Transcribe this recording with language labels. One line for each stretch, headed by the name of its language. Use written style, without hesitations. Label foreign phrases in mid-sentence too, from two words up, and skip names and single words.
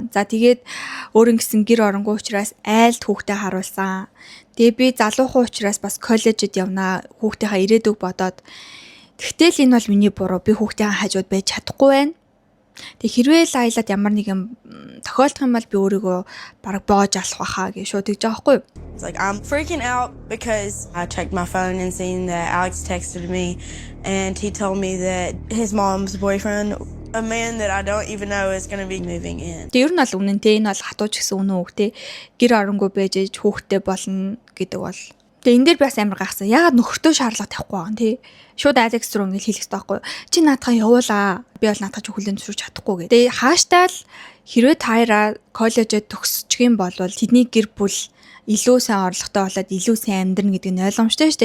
Mongolian: За тэгээд өөрийн гэсэн гэр оронгоо учраас айлд хүүхдээ харуулсан. Тэгээ би залуухан учраас бас коллежид явнаа хүүхдийнхаа ирээдүг бодоод. Тэгтэл энэ бол миний буруу. Би хүүхдийн хажууд байж чадахгүй байна. Тэг хэрвээ Лайлад ямар нэг юм тохиолдох юм бол би өөрийгөө бараг боож алах байхаа гэж шууд тэгж байгаа байхгүй юу?
English: It's like I'm freaking out because I checked my phone and seen that Alex texted me and he told me that his mom's boyfriend, a man that I don't even know, is going to be moving in.
Mongolian: Тэг ер нь бол үнэн те энэ бол хатууч гэсэн үнэн үг те гэр оронгоо байж хүүхдтэй болно гэдэг бол. Тэг энэ дээр бас амар гайхсан. Ягаад нөхөртөө шаардлага тавихгүй байгаа юм те. Шууд Алекс руу ингээл хэлэх хэрэгтэй байхгүй. Чи наадхаа явуулаа. Би бол наадхаа хүлэн зөвшөөрч чадахгүй гэ. Тэгээ хааштай л хэрвээ Тайра коллежид төгсчих юм бол тэдний гэр бүл илүү сайн орлоготой болоод илүү сайн амьдрна гэдэг нь ойлгомжтой шүү дээ.